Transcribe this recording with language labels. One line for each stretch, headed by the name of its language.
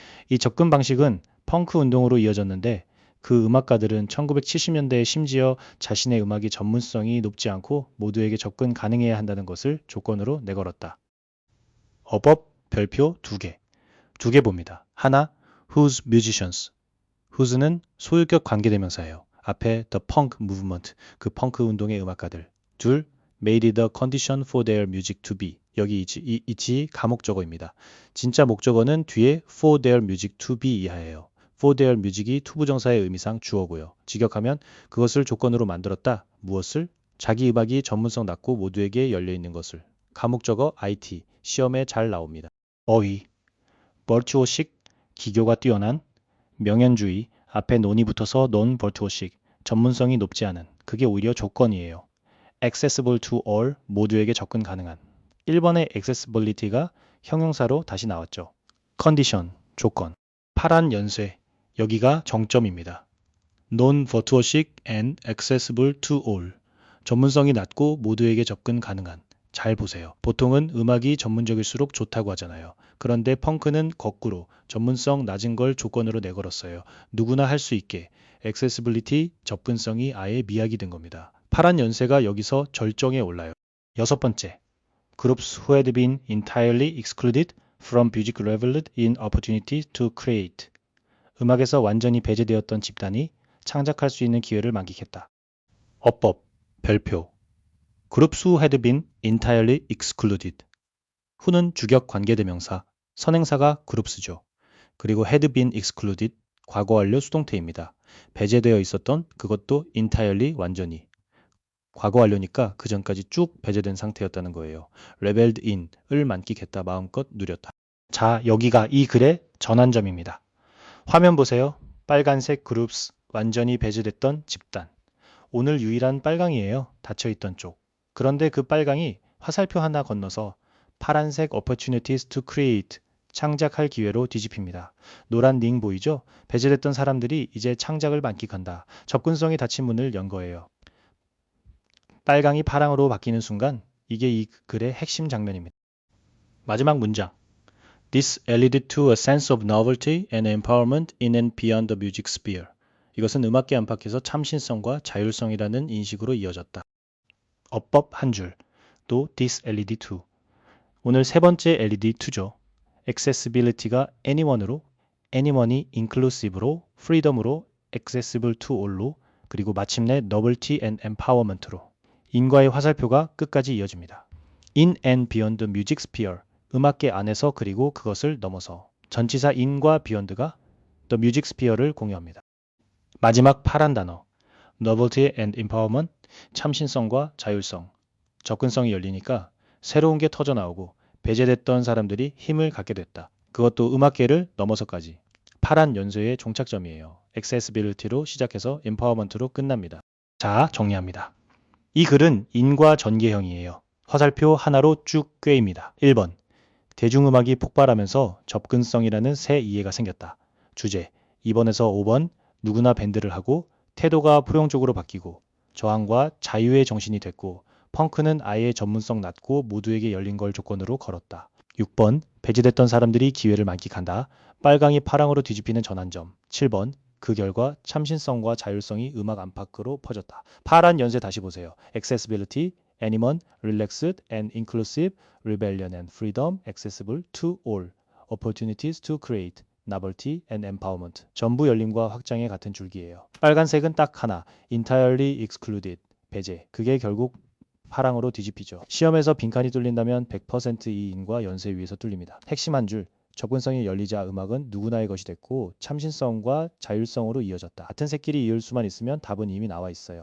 Korean: 이 접근 방식은 펑크 운동으로 이어졌는데 그 음악가들은 1970년대에 심지어 자신의 음악이 전문성이 높지 않고 모두에게 접근 가능해야 한다는 것을 조건으로 내걸었다. 어법 별표 두 개 봅니다. 하나,
English: whose musicians.
Korean: whose는 소유격 관계대명사예요. 앞에 the punk movement, 그 펑크 운동의 음악가들. 둘,
English: made it a condition for their music to be.
Korean: 여기 이치 가목적어입니다. 진짜 목적어는 뒤에 for their music to be 이하예요. for their music이 투부정사의 의미상 주어고요. 직역하면 그것을 조건으로 만들었다. 무엇을? 자기 음악이 전문성 낮고 모두에게 열려있는 것을. 가목적어 IT, 시험에 잘 나옵니다. 어휘, 버추오식, 기교가 뛰어난, 명연주의, 앞에 논이 붙어서 non-virtuosic, 전문성이 높지 않은, 그게 오히려 조건이에요. accessible to all, 모두에게 접근 가능한. 1번의 accessibility가 형용사로 다시 나왔죠. condition, 조건. 파란 연쇄, 여기가 정점입니다.
English: non-virtuosic and accessible to all,
Korean: 전문성이 낮고 모두에게 접근 가능한. 잘 보세요. 보통은 음악이 전문적일수록 좋다고 하잖아요. 그런데 펑크는 거꾸로 전문성 낮은 걸 조건으로 내걸었어요. 누구나 할 수 있게. accessibility, 접근성이 아예 미약이 된 겁니다. 파란 연쇄가 여기서 절정에 올라요. 여섯 번째,
English: groups who had been entirely excluded from music reveled in opportunities to create.
Korean: 음악에서 완전히 배제되었던 집단이 창작할 수 있는 기회를 만끽했다. 어법, 별표.
English: groups who had been entirely excluded.
Korean: who는 주격 관계대명사, 선행사가 groups죠. 그리고 had been excluded, 과거 완료 수동태입니다. 배제되어 있었던 그것도 entirely 완전히. 과거 완료니까 그 전까지 쭉 배제된 상태였다는 거예요. rebelled in을 만끽했다, 마음껏 누렸다. 자, 여기가 이 글의 전환점입니다. 화면 보세요. 빨간색 groups, 완전히 배제됐던 집단. 오늘 유일한 빨강이에요. 닫혀있던 쪽. 그런데 그 빨강이 화살표 하나 건너서 파란색
English: opportunities to create,
Korean: 창작할 기회로 뒤집힙니다. 노란 링 보이죠? 배제됐던 사람들이 이제 창작을 만끽한다. 접근성이 닫힌 문을 연 거예요. 빨강이 파랑으로 바뀌는 순간 이게 이 글의 핵심 장면입니다. 마지막 문장.
English: This leaded to a sense of novelty and empowerment in and beyond the music sphere.
Korean: 이것은 음악계 안팎에서 참신성과 자율성이라는 인식으로 이어졌다. 어법 한 줄. 또 this LED to. 오늘 세 번째 LED to죠. accessibility가 anyone으로, anyone이 inclusive로, freedom으로, accessible to all로, 그리고 마침내 novelty and empowerment로. 인과의 화살표가 끝까지 이어집니다.
English: In and beyond the music sphere,
Korean: 음악계 안에서 그리고 그것을 넘어서. 전치사 in과 beyond가 the music sphere를 공유합니다. 마지막 파란 단어, novelty and empowerment, 참신성과 자율성. 접근성이 열리니까 새로운 게 터져나오고 배제됐던 사람들이 힘을 갖게 됐다. 그것도 음악계를 넘어서까지. 파란 연쇄의 종착점이에요. accessibility로 시작해서 empowerment로 끝납니다. 자, 정리합니다. 이 글은 인과 전개형이에요. 화살표 하나로 쭉 꿰입니다. 1번. 대중음악이 폭발하면서 접근성이라는 새 이해가 생겼다. 주제. 2번에서 5번. 누구나 밴드를 하고 태도가 포용적으로 바뀌고 저항과 자유의 정신이 됐고 펑크는 아예 전문성 낮고 모두에게 열린 걸 조건으로 걸었다. 6번. 배제됐던 사람들이 기회를 만끽한다. 빨강이 파랑으로 뒤집히는 전환점. 7번. 그 결과 참신성과 자율성이 음악 안팎으로 퍼졌다. 파란 연쇄 다시 보세요.
English: accessibility, anyone, relaxed and inclusive, rebellion and freedom, accessible to all, opportunities to create, novelty and empowerment.
Korean: 전부 열림과 확장의 같은 줄기예요. 빨간색은 딱 하나, entirely excluded, 배제. 그게 결국 파랑으로 뒤집히죠. 시험에서 빈칸이 뚫린다면 100% 이 인과 연쇄 위에서 뚫립니다. 핵심 한 줄. 접근성이 열리자 음악은 누구나의 것이 됐고 참신성과 자율성으로 이어졌다. 같은 새끼리 이을 수만 있으면 답은 이미 나와 있어요.